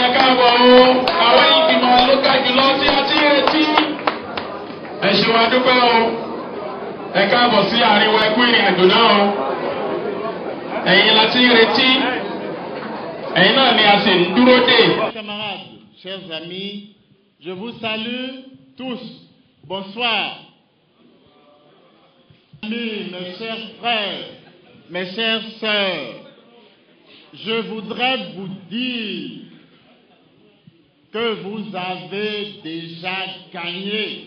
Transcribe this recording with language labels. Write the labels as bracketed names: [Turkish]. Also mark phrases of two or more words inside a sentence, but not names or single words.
[Yoruba] káàbọ̀ o àwọn ìgbìmọ̀ lókà jùlọ tí a ti retí. Ẹ ṣé wa dúpẹ́ o. Ẹ káàbọ̀ sí àárín wa ẹkú ìrìn àjò náà o. Ẹ̀yin la ti retí. Ẹ̀yin náà ni a sì ń dúró dè. [French] Camarades, chers amis, je vous salue tous. Bonsoir. Mes chers frères, mes chères sœurs, je voudrais vous dire que vous avez déjà gagné.